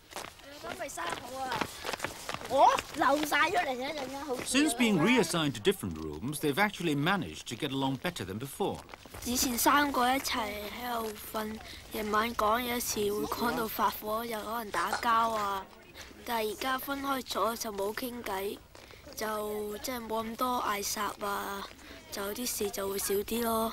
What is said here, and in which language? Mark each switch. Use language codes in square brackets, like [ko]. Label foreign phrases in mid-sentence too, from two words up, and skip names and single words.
[en] Since being reassigned to different rooms, they've actually managed to get along better than before. [yue] 以前3個一齊喺度瞓，夜晚講有時會講到發火，又可能打交啊。但係而家分開咗就冇傾偈，就即係冇咁多嗌霎啊，就啲事就會少啲咯。